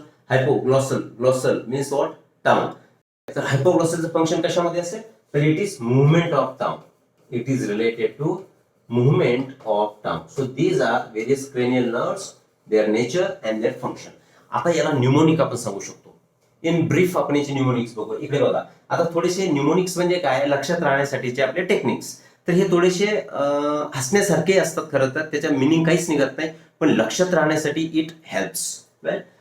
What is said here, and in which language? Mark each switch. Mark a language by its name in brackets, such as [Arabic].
[English] And glossal means what? Tongue. [Marathi] तर हायपोग्लॉसलचं function कशामध्ये असेल? [English] तर it is movement of tongue. It is related to movement of tongue. So these are various cranial nerves, their nature and their function. [Marathi] आता याला mnemonic आपण सांगू शकतो. In brief आपण याचे न्यूमोनिक्स बघू. इकडे बघा. आता थोडेसे न्यूमोनिक्स म्हणजे काय? लक्षात राहण्यासाठीचे आपले टेक्निक्स. तर हे थोडेसे हसण्यासारखे असतात खरं तर, त्याच्या मिनिंग काहीच निघत नाही, पण लक्षात राहण्यासाठी [English] It helps. Right.